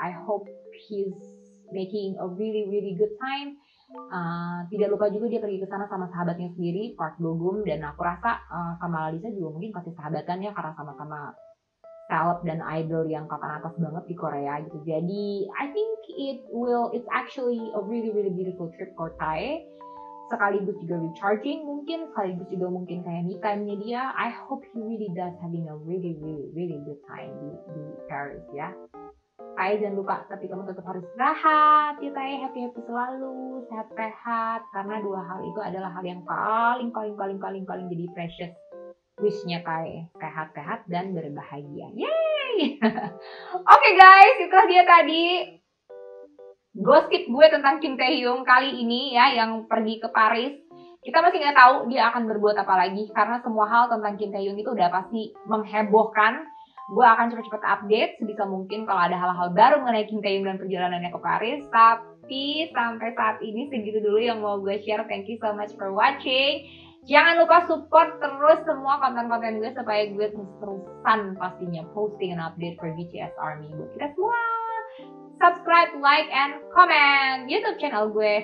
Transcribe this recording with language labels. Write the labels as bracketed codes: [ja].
[en] I hope he's making a really good time. [id] Tidak lupa juga dia pergi ke sana sama sahabatnya sendiri, Park Bo Gum, dan aku rasa sama Lisa juga mungkin pasti sahabatan ya karena sama-sama talent dan idol yang papan atas banget di Korea gitu. Jadi [en] I think it's actually a really beautiful trip for Tae. [id] Sekaligus juga recharging mungkin, sekaligus juga mungkin kayak me time-nya dia. [en] I hope he really does having a really good time [id] di Paris ya. Tae jangan lupa, tapi kamu tetap harus istirahat ya Tae, happy selalu, sehat-sehat, karena dua hal itu adalah hal yang paling jadi precious wish-nya Tae, sehat-sehat dan berbahagia. Yeay! Oke guys, itulah dia tadi gosip gue tentang Kim Taehyung kali ini ya, yang pergi ke Paris. Kita masih nggak tahu dia akan berbuat apa lagi, karena semua hal tentang Kim Taehyung itu udah pasti menghebohkan. Gue akan cepet-cepet update sebisa mungkin kalau ada hal-hal baru mengenai Kim Taehyung dan perjalanannya ke Paris. Tapi sampai saat ini segitu dulu yang mau gue share. [en] Thank you so much for watching. [id] Jangan lupa support terus semua konten-konten gue supaya gue terus-terusan pastinya posting and update for BTS Army buat kita semua. [en] Subscribe, like, and comment YouTube channel gue.